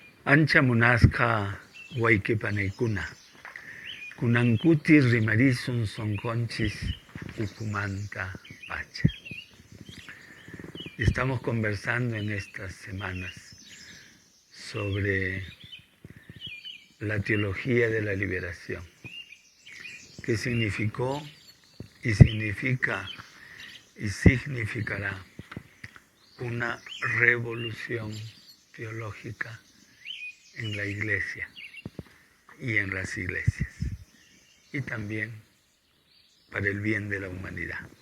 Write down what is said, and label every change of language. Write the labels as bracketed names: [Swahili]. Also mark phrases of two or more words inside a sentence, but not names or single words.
[Quechua] Ancha munasca huayquipanaykuna, kunankuti rimarisun sonconchis ukumanta pacha. [Spanish] Estamos conversando en estas semanas sobre la teología de la liberación, que significó y significa y significará una revolución teológica en la Iglesia y en las iglesias, y también para el bien de la humanidad.